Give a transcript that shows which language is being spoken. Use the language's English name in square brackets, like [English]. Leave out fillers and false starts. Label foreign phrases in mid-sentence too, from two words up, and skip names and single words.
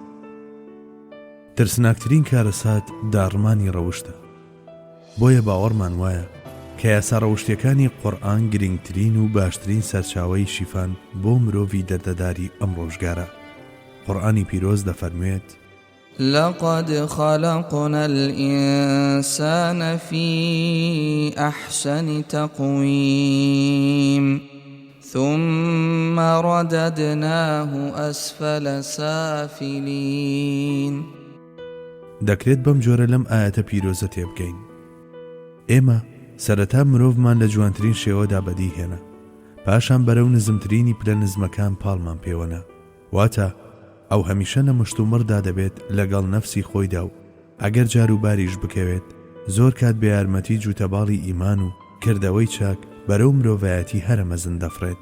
[Central Kurdish] ترسناکترین کارەسات داڕمانی ڕەوشتە. بۆیە باوەڕمان وایە کە یاسا ڕەوشتیەکانی قورئان گرنگترین و باشترین سەرچاوەی شیفان بۆ مرۆڤی دەردەداری ئەم ڕۆژگارە. قورئانی پیرۆز دەفەرموێت: [Arabic] لقد خلقنا الإنسان في أحسن تقويم ثم رددناه أسفل سافلين. [Central Kurdish] دەکرێت بەم جۆرە لەم ئاەتە پیرۆزە تێبکەین. ئێمە سەرەتا مرۆڤمان لە جوانترین شێوەدا بەدیهێنا، پاشان بەرەو نزمترینی پلە نزمەکان پاڵمان پێوەنا، واتە ئەو هەمیشە لە مشتومڕدا دەبێت لەگەڵ نەفسی خۆیدا و ئەگەر جاروباریش بکەوێت زۆر کات بە یارمەتی جوتەباڵی ئیمان و کردەوەی چاک بەرەو مرۆڤایەتی هەرە مەزن دەفڕێت.